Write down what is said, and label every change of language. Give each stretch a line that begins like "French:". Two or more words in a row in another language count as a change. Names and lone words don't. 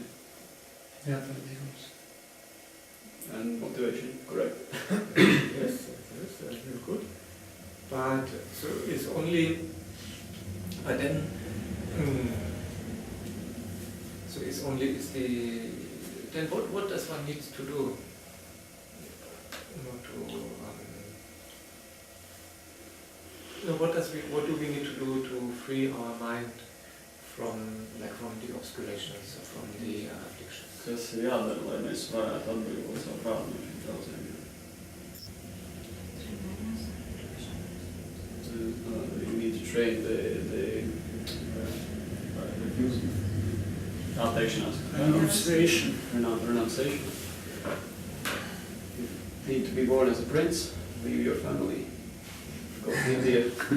Latvian: Jā, tā ir jums.
English: And motivation, correct. Yes, that's very good. But so it's only, but then, so it's only, then what does one need to do? What do we need to do to free our mind from the obscurations, from the afflictions?
Latvian: Kas ir jādara, lai mēs varētu atbrīvot savu prātu no šiem traucējumiem?
English: You need to train the refusal.
Latvian: Atteikšanās. Renunciation.
English: You need to be born as a prince, leave your family, go to India.